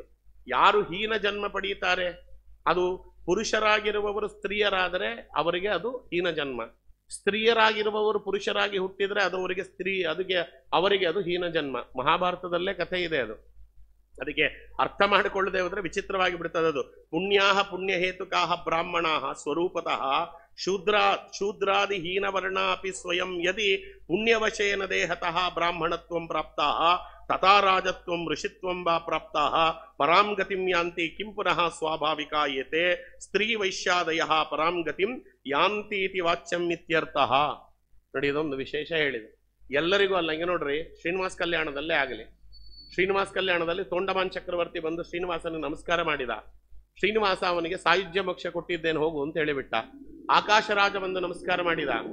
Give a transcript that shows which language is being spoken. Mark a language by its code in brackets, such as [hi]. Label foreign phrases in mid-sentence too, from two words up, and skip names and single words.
[kn] ಯಾರು ಹೀನ ಜನ್ಮ ಪಡೆಯುತ್ತಾರೆ, ಅದು ಪುರುಷರಾಗಿರುವವರು ಸ್ತ್ರೀಯರಾದರೆ ಅವರಿಗೆ ಅದು ಹೀನ ಜನ್ಮ, ಸ್ತ್ರೀಯರಾಗಿರುವವರು ಪುರುಷರಾಗಿ ಹುಟ್ಟಿದ್ರೆ ಅದು ಅವರಿಗೆ ಅದು ಹೀನ ಜನ್ಮ. ಮಹಾಭಾರತದಲ್ಲೇ ಕಥೆ ಇದೆ ಅದು. ಅದಕ್ಕೆ ಅರ್ಥ ಮಾಡಿಕೊಳ್ಳದೆ ಹೋದ್ರೆ ವಿಚಿತ್ರವಾಗಿ ಬಿಡ್ತದೆ ಅದು. [sa] ಪುಣ್ಯಾಹ ಪುಣ್ಯ ಹೇತುಕಾಹ ಬ್ರಾಹ್ಮಣಾಹ ಸ್ವರೂಪತಃ ಶೂದ್ರಾದಿ ಹೀನವರ್ಣ ಅಪಿ ಸ್ವಯಂ ಯದಿ ಪುಣ್ಯವಶೇನ ದೇಹತಃ ಬ್ರಾಹ್ಮಣತ್ವಂ ಪ್ರಾಪ್ತಾಃ ತಥಾ ರಾಜತ್ವಂ ಋಷಿತ್ವಂ ವಾ ಪ್ರಾಪ್ತಾಃ ಪರಾಂ ಗತಿಂ ಯಾಂತಿ ಕಿಂ ಪುನಃ ಸ್ವಾಭಾವಿಕಾ ಯೇತೆ ಸ್ತ್ರೀ ವೈಶ್ಯಾದಯಃ ಪರಾಂ ಗತಿಂ ಯಾಂತಿ ಇತಿ ವಾಚ್ಯಂ ಇತ್ಯರ್ಥಃ. [kn] ನೋಡಿ, ಇದೊಂದು ವಿಶೇಷ ಹೇಳಿದೆ. ಎಲ್ಲರಿಗೂ ಅಲ್ಲ. ಹಿಂಗೆ ನೋಡ್ರಿ, ಶ್ರೀನಿವಾಸ ಕಲ್ಯಾಣದಲ್ಲೇ ಆಗಲಿ, ಶ್ರೀನಿವಾಸ ಕಲ್ಯಾಣದಲ್ಲಿ ತೋಂಡಮಾನ್ ಚಕ್ರವರ್ತಿ ಬಂದು ಶ್ರೀನಿವಾಸನಿಗೆ ನಮಸ್ಕಾರ ಮಾಡಿದ. ಶ್ರೀನಿವಾಸ ಅವನಿಗೆ ಸಾಯುಜ್ಯ ಮೋಕ್ಷ ಕೊಟ್ಟಿದ್ದೇನೆ ಹೋಗು ಅಂತ ಹೇಳಿಬಿಟ್ಟ. ಆಕಾಶರಾಜ ಬಂದು ನಮಸ್ಕಾರ ಮಾಡಿದ.